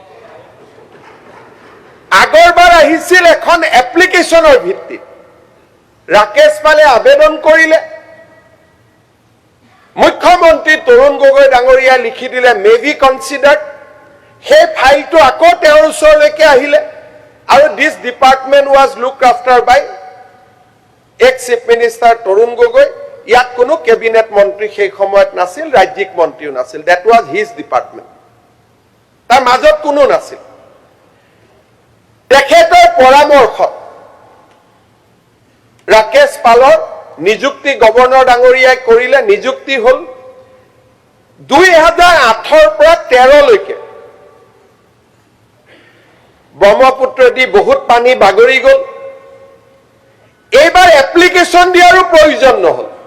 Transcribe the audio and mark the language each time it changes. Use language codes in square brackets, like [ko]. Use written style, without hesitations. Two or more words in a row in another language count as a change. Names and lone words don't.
[as] আগৰবাৰ আহিছিল এখন এপ্লিকেশনৰ ভিত্তিত ৰাকেশ পালে আবেদন কৰিলে মুখ্যমন্ত্ৰী তৰুণ গগৈ ডাঙৰীয়াই লিখি দিলে [en] may be considered [as] সেই ফাইলটো আকৌ তেওঁৰ ওচৰলৈকে আহিলে আৰু [en] this department was looked after by ex chief minister [as] তৰুণ গগৈ ইয়াত কোনো কেবিনেট মন্ত্ৰী সেই সময়ত নাছিল ৰাজ্যিক মন্ত্ৰীও নাছিল [en] that was his department [as] তাৰ মাজত কোনো নাছিল তেখেতৰ পৰামৰ্শত ৰাকেশ পালৰ নিযুক্তি গভৰ্ণৰ ডাঙৰীয়াই কৰিলে নিযুক্তি হ'ল 2008ৰ পৰা 13 লৈকে ব্ৰহ্মপুত্ৰ দি বহুত পানী বাগৰি গ'ল এইবাৰ এপ্লিকেশন দিয়াৰো প্ৰয়োজন নহল